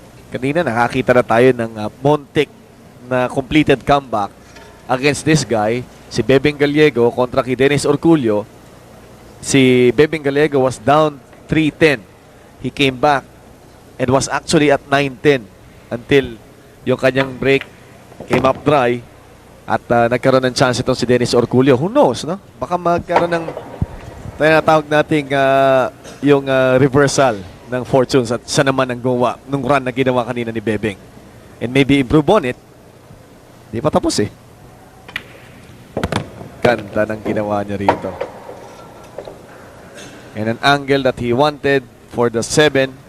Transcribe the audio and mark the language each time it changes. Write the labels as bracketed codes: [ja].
[tl] Kanina nakakita na tayo ng Montek na [en] completed comeback against this guy, [tl] si Bebeng Gallego kontra kay Dennis Orcullo. [en] Si Bebeng Gallego was down 3-10. He came back and was actually at 9-10 until yung kanyang break came up dry [tl] at nagkaroon ng chance itong si [en] Dennis Orcullo. Who knows, no? [tl] Baka magkaroon ng tinatawag nating yung reversal ng fortunes at siya naman ang gawa nung run na ginawa kanina ni Bebeng. [en] And maybe improve on it. [tl] Di pa tapos Ganda ng ginawa niya rito. [en] And an angle that he wanted for the 7.